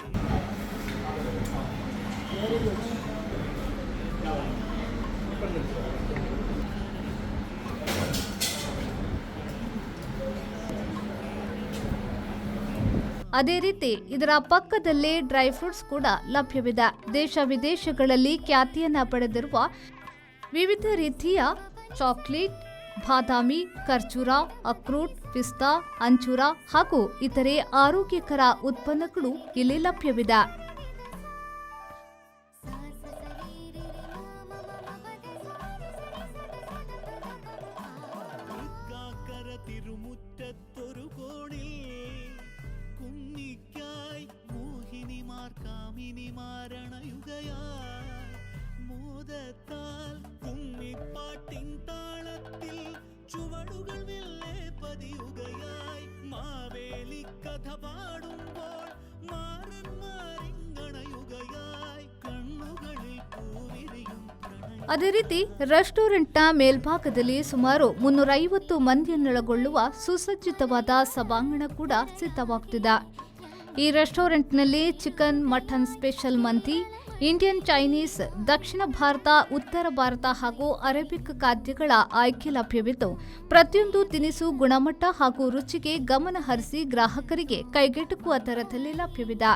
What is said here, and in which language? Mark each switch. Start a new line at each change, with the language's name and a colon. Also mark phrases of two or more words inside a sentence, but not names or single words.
Kannada: ಅದೇ ರೀತಿ ಇದರ ಪಕ್ಕದಲ್ಲೇ
English: dry fruits
Kannada: ಕೂಡ ಲಭ್ಯವಿದೆ. ದೇಶ ವಿದೇಶಗಳಲ್ಲಿ ಖ್ಯಾತಿಯನ್ನ ಪಡೆದಿರುವ ವಿವಿಧ ರೀತಿಯ ಚಾಕ್ಲೇಟ್, ಬಾದಾಮಿ, ಖರ್ಜೂರ, ಅಕ್ರೂಟ್, ಪಿಸ್ತಾ, ಅಂಚೂರ ಹಾಗೂ ಇತರೆ ಆರೋಗ್ಯಕರ ಉತ್ಪನ್ನಗಳು ಇಲ್ಲಿ ಲಭ್ಯವಿದೆ.
Malayalam: കുന്നിക്കായി മോഹിനിമാർ കാമിനിമാരണയുകയായി മോദത്താൽ കുമ്മിപ്പാട്ടിൻ താളത്തിൽ ചുവടുകൾ മെല്ലെ പതിയുകയായി മാവേലി കഥ പാടുമ്പോൾ മാറന്മാരിങ്ങണയുകയായി കണ്ണുകളിൽ പൂവിരിയും.
Kannada: ಅದೇ ರೀತಿ ರೆಸ್ಟೋರೆಂಟ್ನ ಮೇಲ್ಭಾಗದಲ್ಲಿ ಸುಮಾರು 350 ಮಂದಿಯನ್ನೊಳಗೊಳ್ಳುವ ಸುಸಜ್ಜಿತವಾದ ಸಭಾಂಗಣ ಕೂಡ ಸಿದ್ಧವಾಗುತ್ತಿದೆ. ಈ ರೆಸ್ಟೋರೆಂಟ್ನಲ್ಲಿ ಚಿಕನ್,
English: mutton special
Kannada: ಮಂದಿ, ಇಂಡಿಯನ್, ಚೈನೀಸ್, ದಕ್ಷಿಣ ಭಾರತ, ಉತ್ತರ ಭಾರತ ಹಾಗೂ ಅರೇಬಿಕ್ ಖಾದ್ಯಗಳ ಆಯ್ಕೆ ಲಭ್ಯವಿದ್ದು ಪ್ರತಿಯೊಂದು ತಿನಿಸು ಗುಣಮಟ್ಟ ಹಾಗೂ ರುಚಿಗೆ ಗಮನ ಹರಿಸಿ ಗ್ರಾಹಕರಿಗೆ ಕೈಗೆಟುಕುವ ದರದಲ್ಲಿ ಲಭ್ಯವಿದೆ.